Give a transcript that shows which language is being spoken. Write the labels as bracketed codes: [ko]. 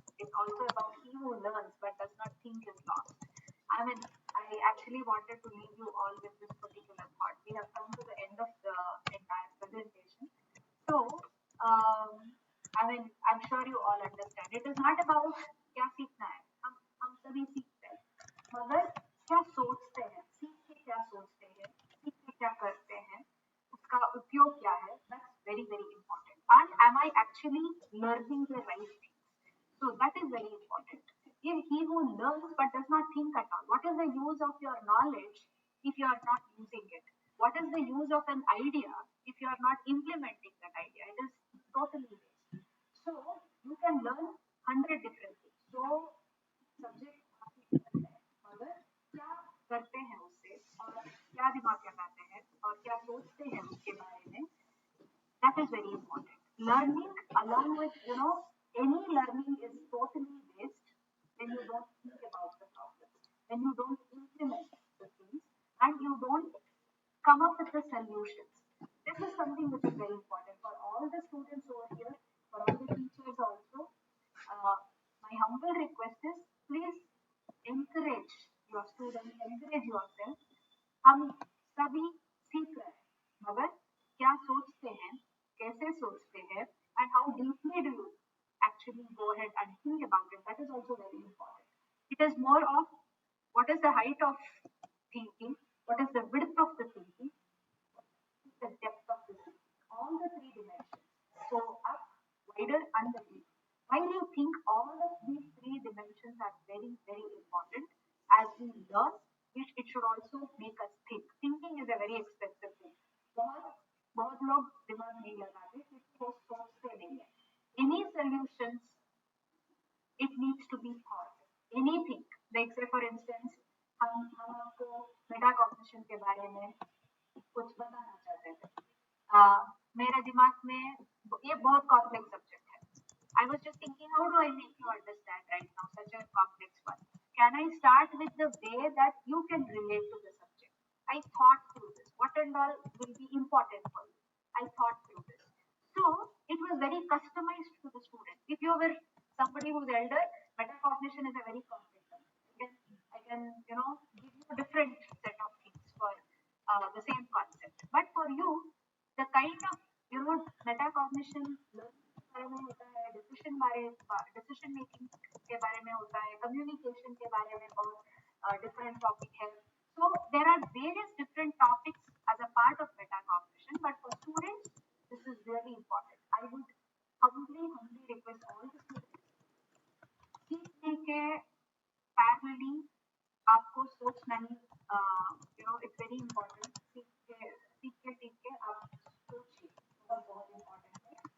[en] It's also about he who learns but does not think is lost. I mean, I actually wanted to leave you all with this particular thought. We have come to the end of the entire presentation. So, I mean, I'm sure you all understand. It is not about [hi] क्या सीखना है. हम सभी सीखते हैं, मगर क्या सोचते हैं, सीख के क्या सोचते हैं, सीख के क्या करते हैं, उसका उपयोग क्या है. [en] That's very, very important. And am I actually learning the right things? So that is very important. If he who learns but does not think at all, what is the use of your knowledge if you are not using it? What is the use of an idea if you are not implementing that idea? It is totally waste. So you can learn 100 different things. [hi] So subject मगर क्या करते हैं उससे और क्या दिमाग लगाते हैं और क्या सोचते हैं उसके बारे में, [en] that is very important. Learning along with, any learning is totally waste when you don't think about the problem, when you don't implement the things, and you don't come up with the solutions. This is something which is very important for all the students over here, for all the teachers also. My humble request is, please encourage your students, encourage yourself. [hi] हम सभी सीख रहे हैं, मगर क्या सोचते हैं, कैसे सोचते हैं, [en] and how deeply do you actually go ahead and think about it. That is also very important. It is more of what is the height of thinking, what is the width of the thinking, the depth of the thinking, all the three dimensions. So up, wider, and the deep. While you think, all of these three dimensions are very, very important. as we learn, it should also make us think. Thinking is a very expensive thing. [hi] बहुत बहुत लोग दिमाग नहीं लगाते क्योंकि वो सोचते नहीं है. [en] Any solutions, it needs to be thought. Anything, like say for instance, [hi] हम आपको मेटाकॉग्निशन के बारे में कुछ बताना चाहते थे. मेरे दिमाग में ये बहुत कॉम्प्लेक्स सब्जेक्ट है. [en] I was just thinking, how do I make you understand right now such a complex one? Can I start with the way that you can relate to the subject? I thought through this. What and all will be important for you? I thought through this. So it was very customized to the student. If you were somebody who's elder, metacognition is a very complex subject. I can give you a different set of things for the same concept. But for you, the kind of metacognition [hi] बारे में होता है, decision making के बारे में होता है, communication के बारे में बहुत डिफरेंट टॉपिक है. [en] So there are various different topics as a part of metacognition, but for students this is really important. I would humbly request all the students [hi] सीखने के [en] parallelly [hi] आपको सोचना ही [en] it's very important. [hi] सीख के आप सोचिए, बहुत important है.